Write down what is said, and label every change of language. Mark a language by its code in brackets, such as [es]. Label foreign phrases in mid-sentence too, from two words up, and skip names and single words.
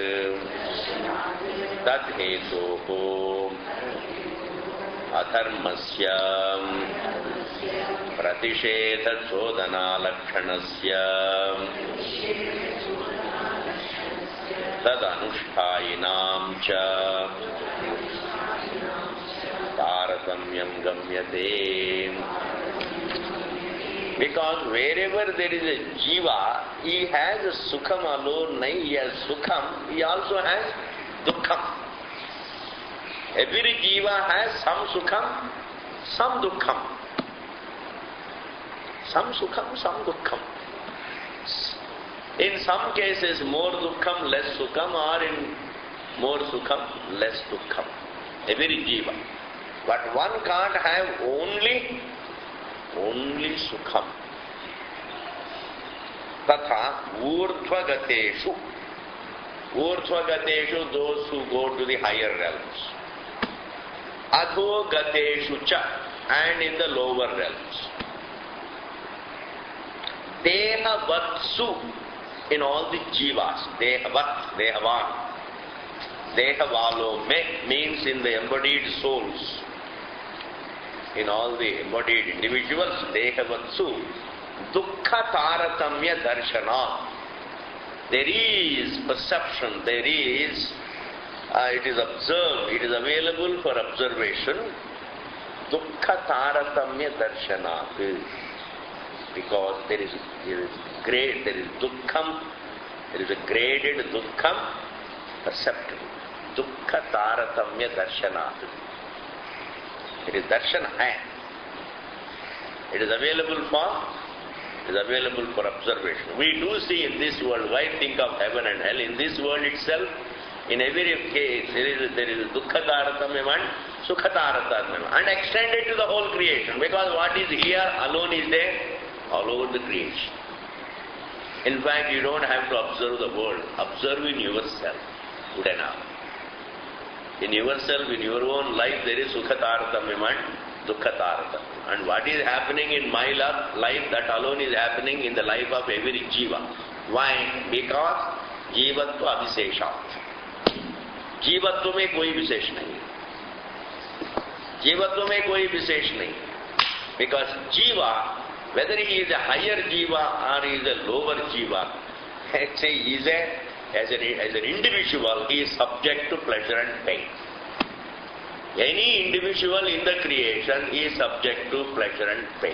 [sa] tadhetuho adharmasya pratisheta chodana lakshanasya tadanushthayinam cha taratamyam gamyate. [en] Because wherever there is a jiva, he has a sukham alone, he has sukham, he also has dukkham. Every jiva has some sukham, some dukkham. Some sukham, some dukkham. In some cases more dukkham, less sukham, or in more sukham, less dukkham. Every jiva. But one can't have only sukham. [sa] Tatha urdhvagateshu. Urdhvagateshu, [en] those who go to the higher realms. [sa] Adhogateshu cha, [en] and in the lower realms. Dehavatsu, in all the jivas. [sa] Dehavat, dehavan. [hi] Dehavalo me [en] means in the embodied souls. In all the embodied individuals, [sa] dehavatsu, dukkha taratamya darshana. [en] There is perception, there is, it is observed, it is available for observation. [sa] Dukkha taratamya darshanat. [en] Because there is dukkham, there is a graded dukkham perceptible. [sa] Dukkha taratamya darshanat. [en] It is [hi] darshan hai. [en] It is available for observation. We do see in this world, why think of heaven and hell? In this world itself, in every case, there is [sa] dukkha taratamyam [en] and [sa] sukha taratamyam, [en] and extended to the whole creation. Because what is here alone is there all over the creation. In fact, you don't have to observe the world. Observe in yourself. Good enough. In yourself, in your own life, there is [sa] sukha taratamyam [en] and [sa] dukkha taratamyam. [en] And what is happening in my life, that alone is happening in the life of every jiva. Why? Because [sa] jivatva abhiseshat. [hi] जीवत्व में कोई विशेष नहीं. जीवत्व में कोई विशेष नहीं. [en] Because jiva, whether he is a higher jiva or he is a lower jiva, let's say he is as an individual, he is subject to pleasure and pain. Any individual in the creation is subject to pleasure and pain.